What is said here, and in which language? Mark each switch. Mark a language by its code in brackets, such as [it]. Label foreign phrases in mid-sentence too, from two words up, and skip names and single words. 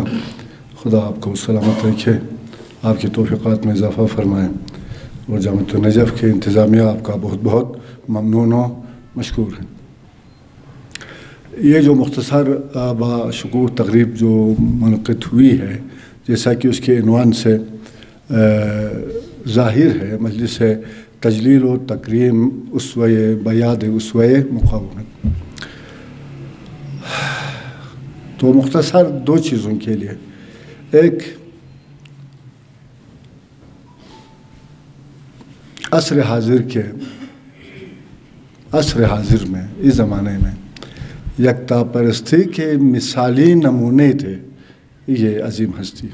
[ur] خدا آپ کو سلامت رکھے, آپ کی توفیقات میں اضافہ فرمائیں, اور جامعۃ النجف کے انتظامیہ آپ کا بہت بہت ممنون و مشکور ہے. یہ جو مختصر باشکوہ تقریب جو منعقد ہوئی ہے, جیسا کہ اس کے عنوان سے ظاہر ہے, [fa] مجلس تجلیل و تکریم اسوہ بیاد اسوہ مقاومت. [ur] تو مختصر دو چیزوں کے لیے, ایک عصر حاضر میں اس زمانے میں یکتا پرستی کے مثالی نمونے تھے یہ عظیم ہستی.